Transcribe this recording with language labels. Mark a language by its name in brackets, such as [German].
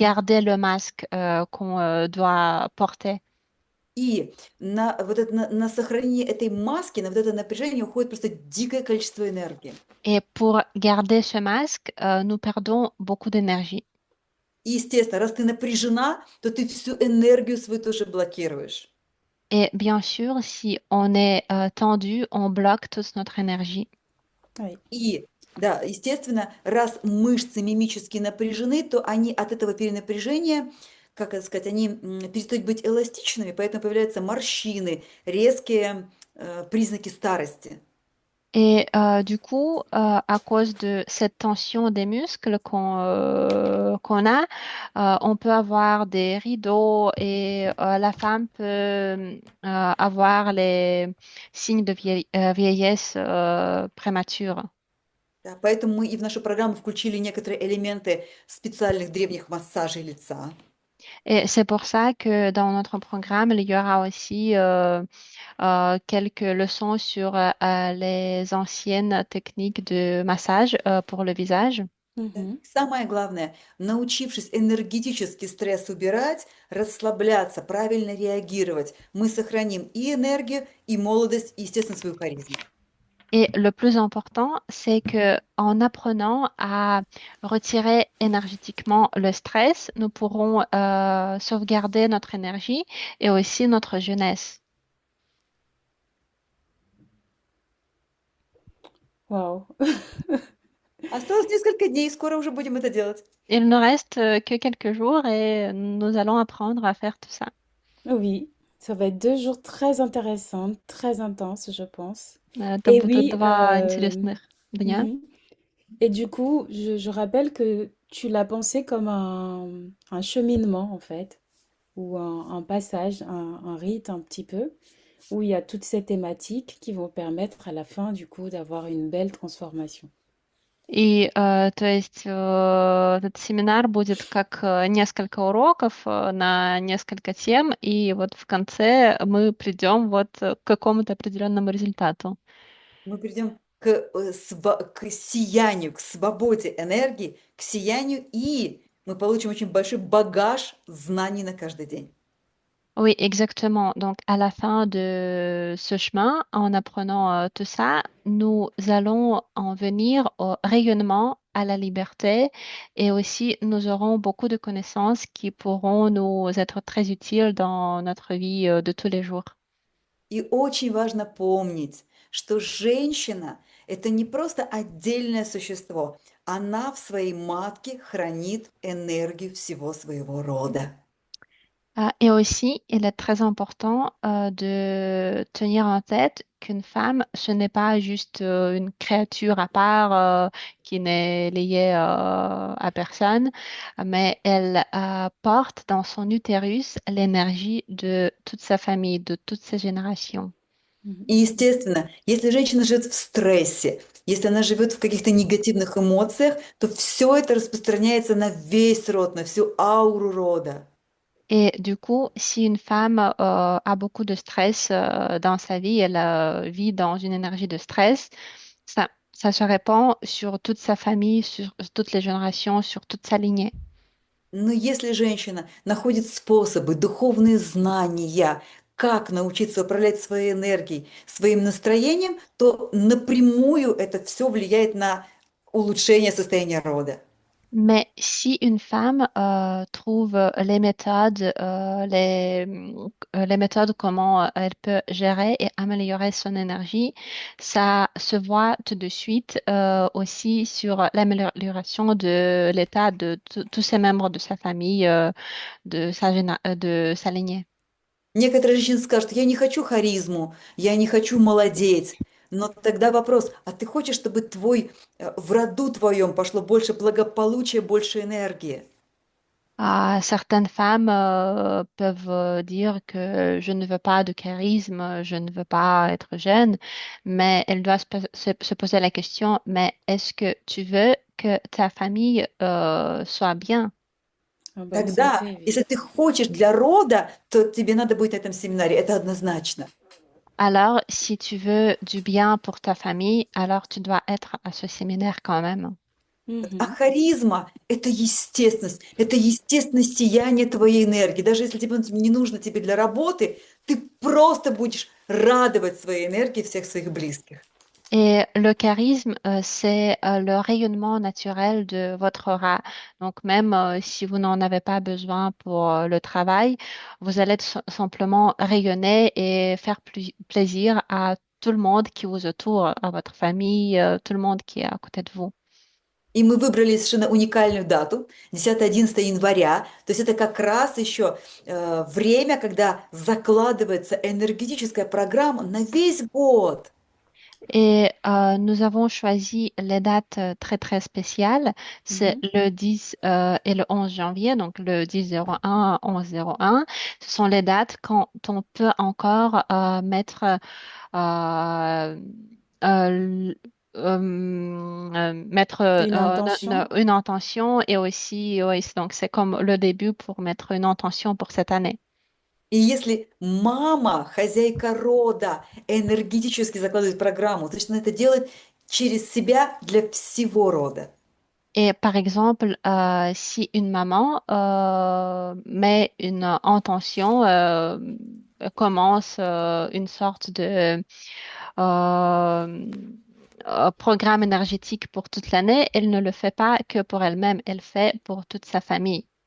[French] garder le masque qu'on doit porter. [Russian] И на сохранение этой маски, на вот это напряжение уходит просто дикое количество энергии. [French] Et pour garder ce masque, nous perdons beaucoup d'énergie. [Russian] И, естественно, раз ты напряжена, то ты всю энергию свою тоже блокируешь. [French] Et bien sûr, si on est tendu, on bloque toute notre énergie. Oui. [Russian] И, да, естественно, раз мышцы мимически напряжены, то они от этого перенапряжения, как это сказать, они перестают быть эластичными, поэтому появляются морщины, резкие признаки старости. [French] Et du coup, à cause de cette tension des muscles qu'on a, on peut avoir des rideaux et la femme peut avoir les signes de vieillesse prémature. [Russian] Да, поэтому мы и в нашу программу включили некоторые элементы специальных древних массажей лица. [French] Et c'est pour ça que dans notre programme, il y aura aussi quelques leçons sur les anciennes techniques de massage pour le visage. Mhm. [Russian] Самое главное, научившись энергетический стресс убирать, расслабляться, правильно реагировать, мы сохраним и энергию, и молодость, и, естественно, свою харизму. [French] Et le plus important, c'est que en apprenant à retirer énergétiquement le stress, nous pourrons sauvegarder notre énergie et aussi notre jeunesse. Waouh. [Russian] Осталось несколько дней, скоро уже будем это делать. [French] Il ne reste que quelques jours et nous allons apprendre à faire tout ça. Oui, ça va être 2 jours très intéressants, très intenses, je pense. [Russian] Это [French] Et [Russian] будут [French] oui, [Russian] два интересных дня. mhm. [French] Et du coup, je rappelle que tu l'as pensé comme un cheminement, en fait, ou un passage, un rite un petit peu, où il y a toutes ces thématiques qui vont permettre à la fin, du coup, d'avoir une belle transformation. [Russian] И то есть этот семинар будет как несколько уроков на несколько тем, и вот в конце мы придем вот к какому-то определенному результату. Мы придем к сиянию, к свободе энергии, к сиянию, и мы получим очень большой багаж знаний на каждый день. [French] Oui, exactement. Donc, à la fin de ce chemin, en apprenant tout ça, nous allons en venir au rayonnement, à la liberté et aussi nous aurons beaucoup de connaissances qui pourront nous être très utiles dans notre vie de tous les jours. [Russian] И очень важно помнить, что женщина– это не просто отдельное существо, она в своей матке хранит энергию всего своего рода. [French] Et aussi, il est très important de tenir en tête qu'une femme, ce n'est pas juste une créature à part qui n'est liée à personne, mais elle porte dans son utérus l'énergie de toute sa famille, de toutes ses générations. Mhm. [Russian] И, естественно, если женщина живет в стрессе, если она живет в каких-то негативных эмоциях, то все это распространяется на весь род, на всю ауру рода. [French] Et du coup, si une femme a beaucoup de stress dans sa vie, elle vit dans une énergie de stress, ça se répand sur toute sa famille, sur toutes les générations, sur toute sa lignée. [Russian] Но если женщина находит способы, духовные знания, как научиться управлять своей энергией, своим настроением, то напрямую это все влияет на улучшение состояния рода. [French] Mais si une femme trouve les méthodes comment elle peut gérer et améliorer son énergie, ça se voit tout de suite aussi sur l'amélioration de l'état de tous ses membres de sa famille, de sa lignée. [Russian] Некоторые женщины скажут, я не хочу харизму, я не хочу молодеть. Но тогда вопрос, а ты хочешь, чтобы в роду твоем пошло больше благополучия, больше энергии? [French] Certaines femmes peuvent dire que je ne veux pas de charisme, je ne veux pas être jeune, mais elles doivent se poser la question, mais est-ce que tu veux que ta famille soit bien? En bonne [Russian] Тогда, [French] santé, oui. [Russian] если ты хочешь для рода, то тебе надо быть на этом семинаре, это однозначно. [French] Alors, si tu veux du bien pour ta famille, alors tu dois être à ce séminaire quand même. [Russian] А Mhm. харизма– это естественность сияние твоей энергии. Даже если тебе не нужно тебе для работы, ты просто будешь радовать своей энергией всех своих близких. [French] Et le charisme, c'est le rayonnement naturel de votre aura. Donc même si vous n'en avez pas besoin pour le travail, vous allez simplement rayonner et faire plaisir à tout le monde qui vous entoure, à votre famille, tout le monde qui est à côté de vous. [Russian] И мы выбрали совершенно уникальную дату, 10-11 января. То есть это как раз еще время, когда закладывается энергетическая программа на весь год. [French] Et nous avons choisi les dates très très spéciales. C'est Mhm. le 10 et le 11 janvier, donc le 10-01, 11-01. Ce sont les dates quand on peut encore mettre euh, mettre Une intention. une intention et aussi, oui, donc c'est comme le début pour mettre une intention pour cette année. [Russian] И если мама, хозяйка рода, энергетически закладывает программу, значит, она это делает через себя для всего рода. [French] Et par exemple, si une maman met une intention, commence une sorte de euh, programme énergétique pour toute l'année, elle ne le fait pas que pour elle-même, elle fait pour toute sa famille.